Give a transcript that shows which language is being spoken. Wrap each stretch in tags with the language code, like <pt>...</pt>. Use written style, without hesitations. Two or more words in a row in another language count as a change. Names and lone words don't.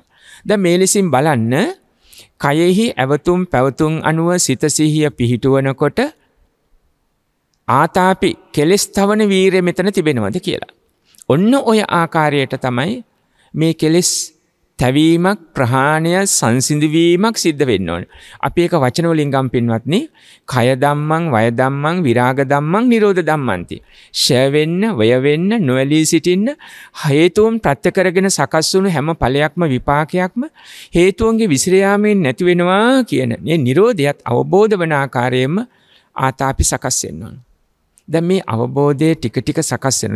<si>දැන් මේ ලෙසින් බලන්න කයෙහි ඇවතුම් පැවතුම් අනුව සිත සිහිය පිහිටුවනකොට ආතාපි කෙලස් තවන වීරය මෙතන තිබෙනවද කියලා. ඔන්න ඔය ආකාරයට තමයි මේ කෙලස් තැවීමක් ප්‍රහාණය සංසිඳවීමක් සිද්ධ වෙන්න ඕනේ. අපි ඒක වචන වලින් ගම් පින්වත්නි</si> <pi>කය ධම්මං වය ධම්මං විරාග ධම්මං නිරෝධ ධම්මන්ති.</pi> <si>ෂය වෙන්න වය වෙන්න නොඇලී සිටින්න හේතුන් ප්‍රත්‍ය කරගෙන සකස් වුණු හැම ඵලයක්ම විපාකයක්ම හේතුන්ගේ විසිර යාමෙන් නැති වෙනවා කියන මේ නිරෝධයත් අවබෝධ වන ආකාරයෙන්ම ආතාපි සකස් වෙන්න ඕනේ. දැන් මේ අවබෝධය ටික ටික සකස් වෙනවා.</si>